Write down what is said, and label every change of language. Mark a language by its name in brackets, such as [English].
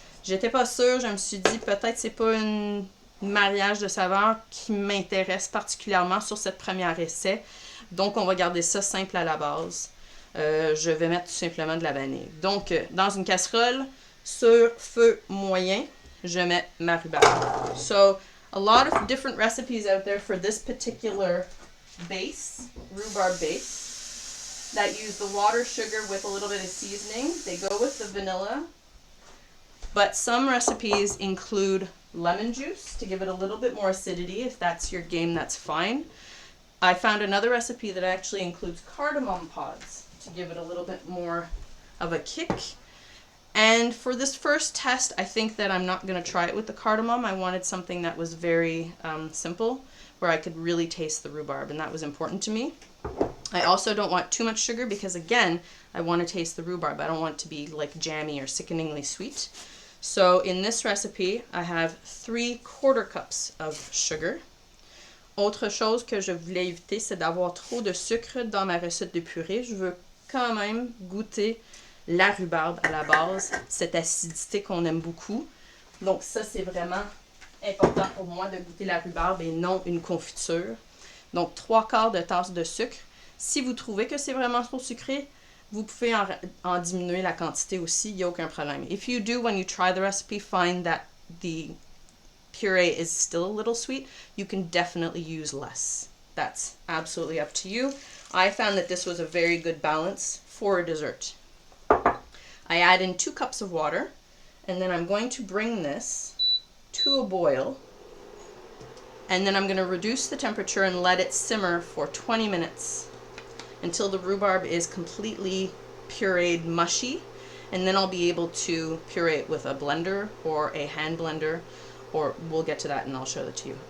[French] J'étais pas sûre, je me suis dit peut-être c'est pas un mariage de saveurs qui m'intéresse particulièrement sur cette première essai. Donc on va garder ça simple à la base. Je vais mettre tout simplement de la vanille. Donc dans une casserole, sur feu moyen, je mets ma rhubarbe. [English] So a lot of different recipes out there for this particular base, rhubarb base, that use the water, sugar with a little bit of seasoning. They go with the vanilla. But some recipes include lemon juice to give it a little bit more acidity. If that's your game, that's fine. I found another recipe that actually includes cardamom pods to give it a little bit more of a kick. And for this first test, I think that I'm not going to try it with the cardamom. I wanted something that was very simple, where I could really taste the rhubarb, and that was important to me. I also don't want too much sugar because, again, I want to taste the rhubarb. I don't want it to be like jammy or sickeningly sweet. So in this recipe, I have 3/4 cups of sugar. [French] Autre chose que je voulais éviter, c'est d'avoir trop de sucre dans ma recette de purée. Je veux quand même goûter la rhubarbe à la base, cette acidité qu'on aime beaucoup. Donc ça, c'est vraiment important pour moi de goûter la rhubarbe et non une confiture. Donc 3/4 de tasse de sucre. Si vous trouvez que c'est vraiment trop sucré, vous pouvez en diminuer la quantité aussi, il n'y a aucun problème. [English] If you do, when you try the recipe, find that the puree is still a little sweet, you can definitely use less. That's absolutely up to you. I found that this was a very good balance for a dessert. I add in 2 cups of water, and then I'm going to bring this to a boil, and then I'm going to reduce the temperature and let it simmer for 20 minutes until the rhubarb is completely pureed mushy, and then I'll be able to puree it with a blender or a hand blender, or we'll get to that and I'll show it to you.